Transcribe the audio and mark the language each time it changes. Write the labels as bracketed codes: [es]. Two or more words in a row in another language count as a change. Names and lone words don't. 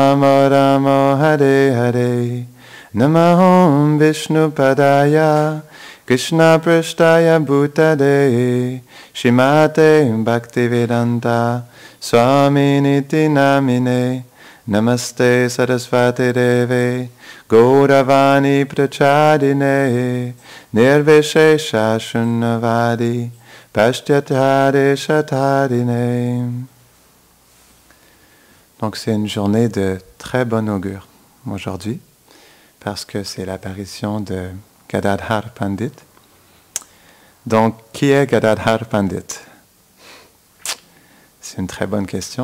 [sa] Rama Hare Hare Namaham Vishnu Padaya Krishna Prishtaya Bhutade Shrimate Bhaktivedanta Swaminiti Namine Namaste Sarasvati Deve Gauravani Prachadine Nirvishesha Shunnavadi Pashtyatare Shatadine. [fr] Donc c'est une journée de très bon augure aujourd'hui, parce que c'est l'apparition de Gadadhar Pandit. Donc, qui est Gadadhar Pandit? C'est une très bonne question.